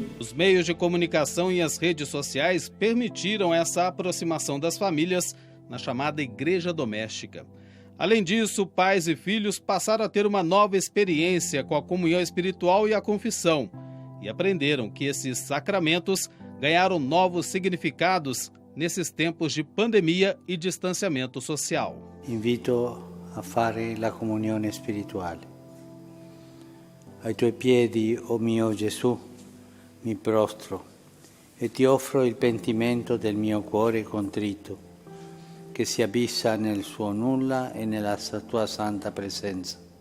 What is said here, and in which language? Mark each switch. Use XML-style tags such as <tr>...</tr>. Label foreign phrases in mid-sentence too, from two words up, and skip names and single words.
<pt>Os meios de comunicação e as redes sociais permitiram essa aproximação das famílias na chamada igreja doméstica. Além disso, pais e filhos passaram a ter uma nova experiência com a comunhão espiritual e a confissão e aprenderam que esses sacramentos ganharam novos significados nesses tempos de pandemia e distanciamento social.</pt> <it>Invito a fare la comunione spirituale. Ai tuoi piedi, o mio Gesù, mi prostro e ti offro il pentimento del mio cuore contrito, che si abissa nel suo nulla e nella tua santa presenza.</it>